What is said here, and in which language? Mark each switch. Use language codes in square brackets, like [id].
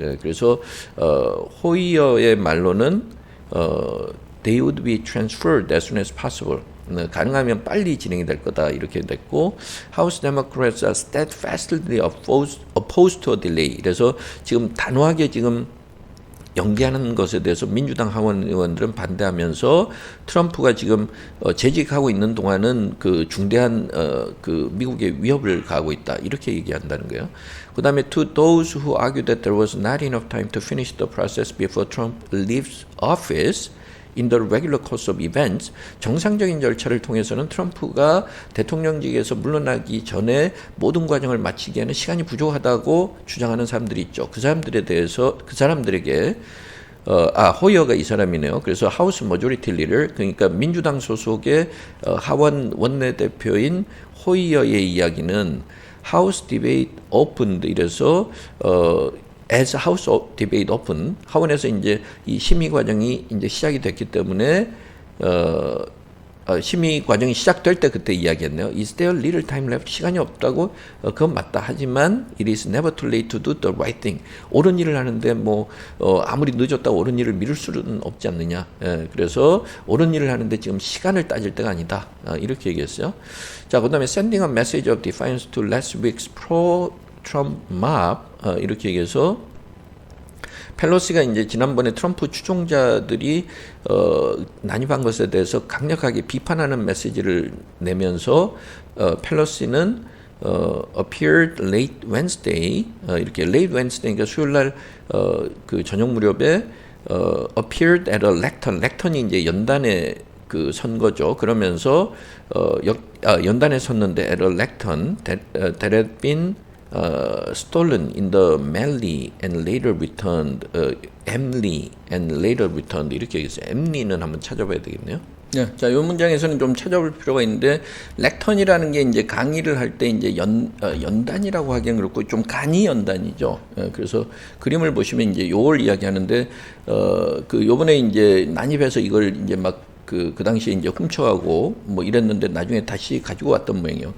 [ko] 그래서 호이어의 말로는 [en] they would be transferred as soon as possible. [ko] 가능하면 빨리 진행이 될 거다 이렇게 됐고 [en] House Democrats are steadfastly opposed to a delay. [ko] 그래서 지금 단호하게 지금 연기하는 것에 대해서 민주당 하원 의원들은 반대하면서 트럼프가 지금 재직하고 있는 동안은 그 중대한 그 미국의 위협을 가하고 있다 이렇게 얘기한다는 거예요. 그 다음에 [en] to those who argue that there was not enough time to finish the process before Trump leaves office in the regular course of events, [ko] 정상적인 절차를 통해서는 트럼프가 대통령직에서 물러나기 전에 모든 과정을 마치기에는 시간이 부족하다고 주장하는 사람들이 있죠. 그 사람들에 대해서 그 사람들에게 호이어가 이 사람이네요. 그래서 하우스 머조리티 리더 그러니까 민주당 소속의 하원 원내대표인 호이어의 이야기는 하우스 디베이트 오픈드 이래서 [en] as House debate open [ko] 하원에서 이제 이 심의 과정이 이제 시작이 됐기 때문에 심의 과정이 시작될 때 그때 이야기했네요. [en] Is there little time left? [ko] 시간이 없다고 그건 맞다. 하지만 [en] it is never too late to do the right thing. [ko] 옳은 일을 하는데 뭐 아무리 늦었다고 옳은 일을 미룰 수는 없지 않느냐. 그래서 옳은 일을 하는데 지금 시간을 따질 때가 아니다. 이렇게 얘기했어요. 자, 그다음에 [en] sending a message of defiance to last week's pro-Trump mob [ko] 이렇게 얘기해서 펠로시가 이제 지난번에 트럼프 추종자들이 난입한 것에 대해서 강력하게 비판하는 메시지를 내면서 펠로시는 [en] appeared late Wednesday [ko] 이렇게 late Wednesday니까 수요일 날 그 저녁 무렵에 [en] appeared at a lectern [ko] lecturn이 이제 연단에 그 선거죠. 그러면서 연단에 섰는데 [en] at a lectern that had been stolen in the Emily and later returned, Emily and later returned [ko] 이렇게 얘기했어요. 엠리는 한번 찾아봐야 되겠네요. 네, 자, 이 문장에서는 좀 찾아볼 필요가 있는데 렉턴이라는 게 이제 강의를 할 때 이제 연단이라고 하기엔 그렇고 좀 간이 연단이죠. 그래서 그림을 보시면 이제 요걸 이야기하는데 그 요번에 이제 난입해서 이걸 이제 막 그 당시에 이제 훔쳐가고 뭐 이랬는데 나중에 다시 가지고 왔던 모양이에요.